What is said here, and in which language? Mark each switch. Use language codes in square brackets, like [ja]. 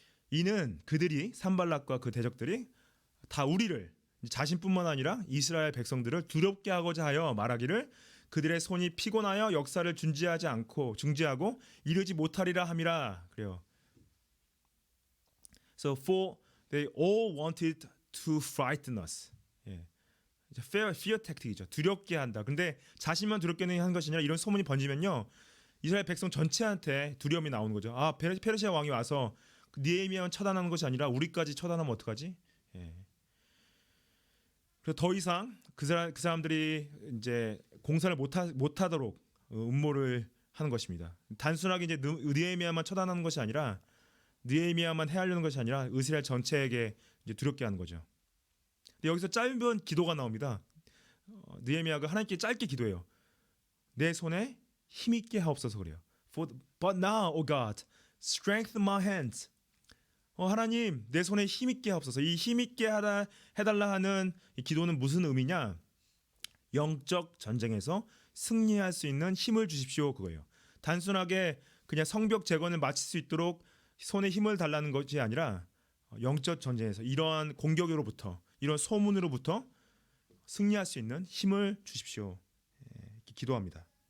[ko] 이는 그들이 산발랏과 그 대적들이 다 우리를 자신뿐만 아니라 이스라엘 백성들을 두렵게 하고자 하여 말하기를 그들의 손이 피곤하여 역사를 중지하고 이르지 못하리라 함이라 그래요. [en] So for they all wanted to frighten us. fear tactic이죠. [ko] 두렵게 한다. 근데 자신만 두렵게 하는 것이 아니라 이런 소문이 번지면요. 이스라엘 백성 전체한테 두려움이 나오는 거죠. 아, 페르시아 왕이 와서 느헤미야만 처단하는 것이 아니라 우리까지 처단하면 어떡하지? 그래서 더 이상 그 사람들이 이제 공사를 못하도록 음모를 하는 것입니다. 단순하게 이제 느헤미야만 처단하는 것이 아니라 느헤미야만 해하려는 것이 아니라 이스라엘 전체에게 이제 두렵게 하는 거죠. 근데 여기서 짧은 기도가 나옵니다. 느헤미야가 하나님께 짧게 기도해요. 내 손에 힘있게 하옵소서 그래요. [en] But now, O God, strengthen my hands. [ko] 하나님, 내 손에 힘있게 하옵소서. 이 힘있게 해달라 하는 이 기도는 무슨 의미냐? 영적 전쟁에서 승리할 수 있는 힘을 주십시오 그거예요. 단순하게 그냥 성벽 재건을 마칠 수 있도록 손에 힘을 달라는 것이 아니라 영적 전쟁에서 이러한 공격으로부터 이런 소문으로부터 승리할 수 있는 힘을 주십시오. 이렇게 기도합니다.